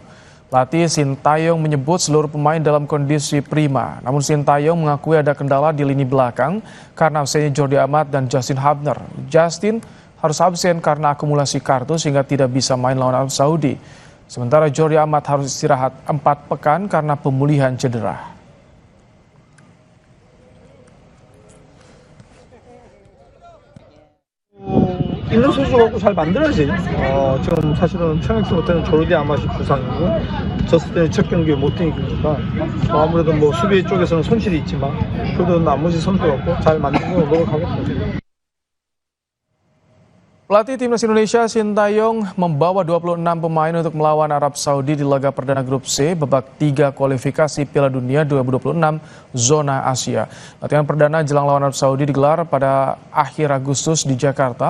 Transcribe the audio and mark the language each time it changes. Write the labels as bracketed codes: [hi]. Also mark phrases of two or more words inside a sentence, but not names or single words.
[id] Pelatih Sintayong menyebut seluruh pemain dalam kondisi prima. Namun Sintayong mengakui ada kendala di lini belakang karena absennya Jordi Amat dan Justin Hubner. Justin harus absen karena akumulasi kartu sehingga tidak bisa main lawan Arab Saudi. Sementara Jordi Amat harus istirahat 4 pekan karena pemulihan cedera. [ko] 있는 선수 갖고 잘 만들어야지. 지금 사실은 청약수 때는 조르디 아마시 부상이고 졌을 때는 첫 경기에 못 뛰니까 아무래도 뭐 수비 쪽에서는 손실이 있지만 그래도 나머지 선수 갖고 잘 만들고 노력하겠다. [id] Pelatih timnas Indonesia Sintayong membawa 26 pemain untuk melawan Arab Saudi di laga perdana grup C babak 3 kualifikasi Piala Dunia 2026 zona Asia. Latihan perdana jelang lawan Arab Saudi digelar pada akhir Agustus di Jakarta.